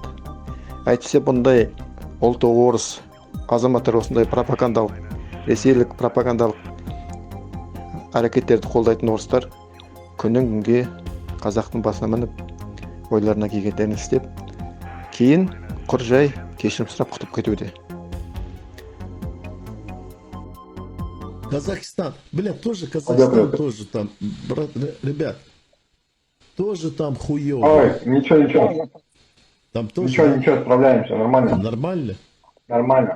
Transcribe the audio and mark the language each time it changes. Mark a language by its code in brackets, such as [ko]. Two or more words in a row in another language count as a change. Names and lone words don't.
[kk] Әйтпесе бұндай ұлты орыс азаматтар осындай пропагандалық, ресейлік пропагандалық әрекеттерді қолдайтын орыстар күннен күнге қазақтың басына мініп, ойларына келгендерін істеп, кейін құр жай кешірім сұрап құтып кетуде. [ru] Казахстан, тоже Казахстан, тоже там, ребят, тоже там хуёво. Ой, ничего. Там тоже. Ничего, справляемся, нормально. Нормально? Нормально.